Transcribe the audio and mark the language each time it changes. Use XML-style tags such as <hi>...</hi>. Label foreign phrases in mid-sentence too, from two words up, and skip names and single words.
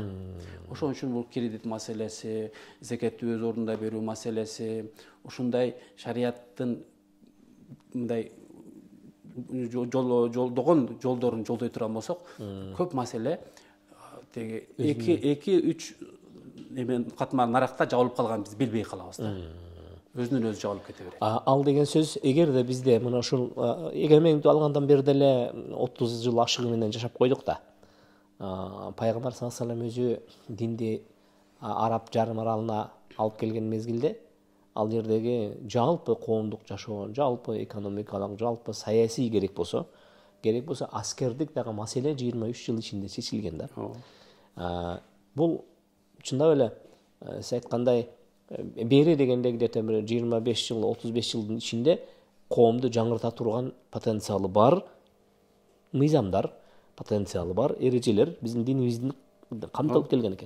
<ky>Ошон үчүн бул кредит маселеси, зекетти өз ордунда берүү маселеси, ушундай шарияттын мындай жолдогон жолдорун жолдой турган болсок, көп маселе теги 2-3 эмен катмар наракта жабылып калганын биз билбей калабыз да. Өзүнөн өзү жабылып кете берет. Ал деген сөз, эгерде бизде мына ушул эгемендүүлүктү алгандан бери деле 30 жыл ашыгы менен жашап койдук да. Пайгамбар</ky> <ar>صلى الله عليه وسلم</ar> <ky>өзү динди Араб жарым аралына алып келген мезгилде, ал жердеги жалпы коомдук жашоо, жалпы экономикалык, жалпы саясий керек болсо аскердик дагы маселе 23 жыл ичинде чечилген да. Бул чындап эле сиз айткандай бери дегенде где-то 25 жыл, 35 жылдын ичинде коомду жаңырта турган потенциалы бар мыйзамдар, потенциалы бар эрежелер биздин динибиздин камтылып келген экен.</ky>